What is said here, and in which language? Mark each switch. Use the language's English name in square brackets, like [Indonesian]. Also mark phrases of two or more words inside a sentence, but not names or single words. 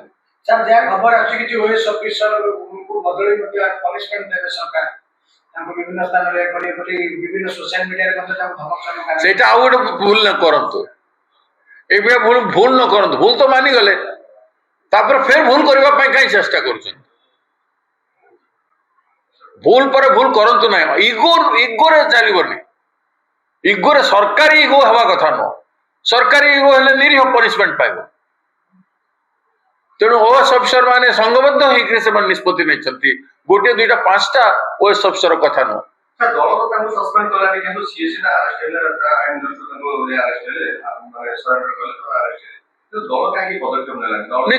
[Odia] ସାର୍, ଯାହା ଖବର ଅଛି କିଛି [English] OAS officerଙ୍କୁ [Odia] ବଦଳି ମଧ୍ୟ ପନିଶମେଣ୍ଟ ଦେବେ ସରକାର, ତାଙ୍କୁ ବିଭିନ୍ନ ସ୍ଥାନରେ ବିଭିନ୍ନ [English] social mediaରେ [Odia] ମଧ୍ୟ ତାଙ୍କୁ ଧମକ। ସେଇଟା ଆଉ ଗୋଟେ ଭୁଲ ନ କରନ୍ତୁ। ଏଇଭଳିଆ ଭୁଲ ନ କରନ୍ତୁ। ଭୁଲ ତ ମାନିଗଲେ, ତାପରେ ଫେର ଭୁଲ କରିବା ପାଇଁ କାହିଁ ଚେଷ୍ଟା କରୁଛନ୍ତି? ଭୁଲ ପରେ ଭୁଲ କରନ୍ତୁ ନାହିଁ ଇଗୋରେ ଚାଲିବନି ଇଗୋରେ ସରକାରୀ ଇଗୋ ହେବା କଥା ନୁହଁ ସରକାରୀ ଇଗୋ ହେଲେ ନିରୀହ ପନିଶମେଣ୍ଟ ପାଇବ ତେଣୁ [English] OAS officer [Odia] ମାନେ ସଂଘବଦ୍ଧ ହେଇକି ସେମାନେ ନିଷ୍ପତ୍ତି ନେଇଛନ୍ତି ଗୋଟିଏ ଦୁଇଟା ପାଞ୍ଚଟା [English] OAS officer [Odia] କଥା ନୁହଁ ସାର୍ ଦଳ ତ ତାଙ୍କୁ ସସ୍ପେଣ୍ଡ କଲାନି କିନ୍ତୁ ସିଏ ସିନା ଆରେଷ୍ଟ ହେଲେ ଆଇନ ତାଙ୍କୁ ଆରେଷ୍ଟ ହେଲେ ମାନେ ସରେଣ୍ଡର କଲେ ତ ଆରେଷ୍ଟ ହେଲେ କିନ୍ତୁ ଦଳ କାହିଁକି ପଦକ୍ଷେପ ନେଲାନି